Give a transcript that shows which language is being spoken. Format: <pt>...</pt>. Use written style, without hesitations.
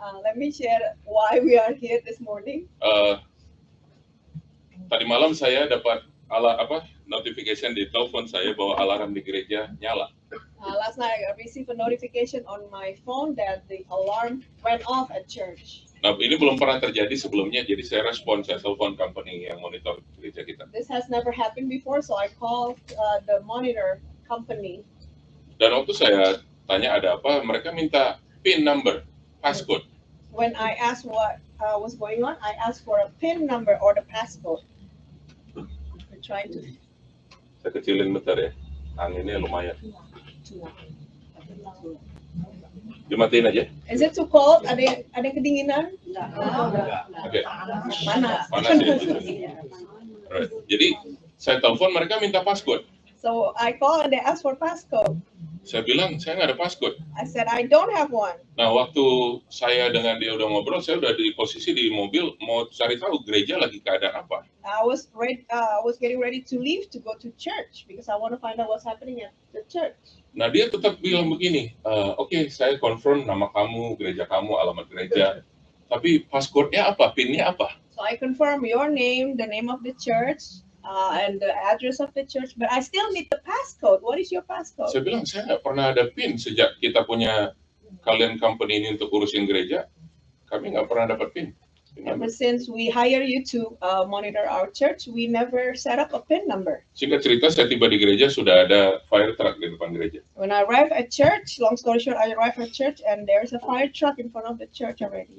<en>Let me share why we are here this morning.</en> <id>Tadi malam saya dapat notification di telepon saya bahwa alarm di gereja nyala.</id> <en>Last night I received a notification on my phone that the alarm went off at church.</en> <id>Nah, ini belum pernah terjadi sebelumnya, jadi saya telepon company yang monitor gereja kita.</id> <en>This has never happened before, so I called the monitor company.</en> <id>Dan waktu saya tanya ada apa, mereka minta PIN number, passcode.</id> <en>When I asked what was going on, I asked for a PIN number or the passcode. We're trying to.</en> <id>Saya kecilin bentar ya, anginnya lumayan. Dimatiin aja.</id> <en>Is it too cold?</en> <id>Ada kedinginan? Oke. Panas. Panas ya. Alright. Jadi saya telepon mereka minta passcode.</id> <en>So I called and they asked for passcode.</en> <id>Saya bilang saya nggak ada passcode.</id> <en>I said I don't have one.</en> <id>Nah, waktu saya dengan dia udah ngobrol, saya udah di posisi di mobil mau cari tahu gereja lagi keadaan apa.</id> <en>I was getting ready to leave to go to church because I want to find out what's happening at the church.</en> <id>Nah, dia tetap bilang begini, oke, saya confirm nama kamu, gereja kamu, alamat gereja, tapi passcode-nya apa, PIN-nya apa?</id> <en>So I confirm your name, the name of the church, and the address of the church, but I still need the passcode. What is your passcode?</en> <id>Saya bilang, saya nggak pernah ada PIN sejak kita punya kalian company ini untuk urusin gereja, kami nggak pernah dapat PIN.</id> <en>Ever since we hire you to monitor our church, we never set up a PIN number.</en> <id>Singkat cerita, saya tiba di gereja, sudah ada fire truck di depan gereja.</id> <en>When I arrived at church, long story short, I arrived at church and there's a fire truck in front of the church already.</en>